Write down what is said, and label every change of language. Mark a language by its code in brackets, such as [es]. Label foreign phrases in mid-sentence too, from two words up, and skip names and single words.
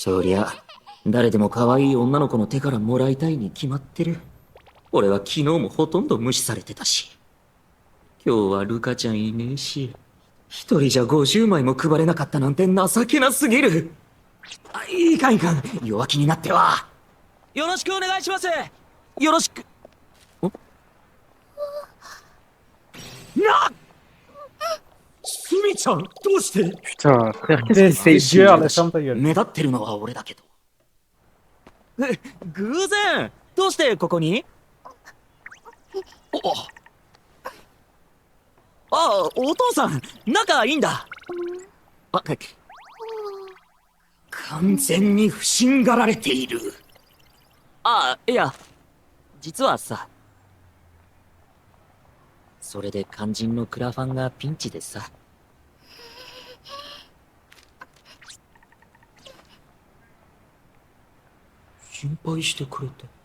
[ja] そりゃ誰でも可愛い女の子の手からもらいたいに決まってる俺は昨日もほとんど無視されてたし今日はルカちゃんいねえし一人じゃ50枚も配れなかったなんて情けなすぎるあいかんいかん弱気になってはよろしくお願いしますよろしくなスミちゃんどうして [fr] Putain, frère, qu'est-ce Des qu'il fait ici? gueules, ferme ta gueule. [ja] 目立ってるのは俺だけど偶然どうしてここにお父さん仲いいんだあ完全に不審がられているいや実はさそれで肝心のクラファンがピンチでさ心配してくれて